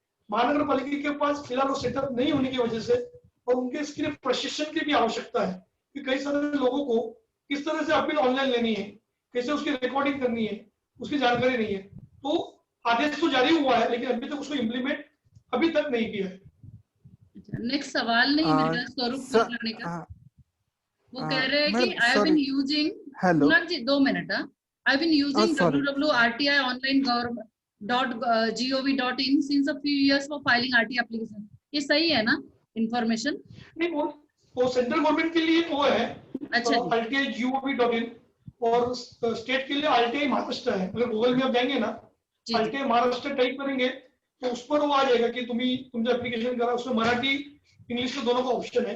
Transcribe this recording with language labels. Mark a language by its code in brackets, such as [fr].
[hi] महानगर पालिका के पास फिलहाल वो सेटअप नहीं होने की वजह से, और उनके इसके लिए प्रशिक्षण की भी आवश्यकता है कि कई सारे लोगों को किस तरह से अपील ऑनलाइन लेनी है, कैसे उसकी रिकॉर्डिंग करनी है, उसकी जानकारी नहीं है। तो आदेश तो जारी हुआ है लेकिन अभी तक उसको इम्प्लीमेंट अभी तक नहीं किया है। नेक्स्ट सवाल नहीं मेरा स्वरूप कुलकर्णी का। वो कह रहे हैं कि [en] I have been using, [hi] hello ji 2 minute, [en] I have been using www.rti.online.gov.in since a few years for filing RTI application। [hi] ये सही है ना इंफॉर्मेशन? नहीं, वो सेंट्रल गवर्नमेंट के लिए वो है, अच्छा RTI.gov.in, और स्टेट के लिए RTI महाराष्ट्र है। अगर गूगल में आप जाएंगे ना, RTI महाराष्ट्र टाइप करेंगे तो उस पर वो आ जाएगा कि तुम जो एप्लीकेशन करा उसमें मराठी इंग्लिश के दोनों का ऑप्शन है।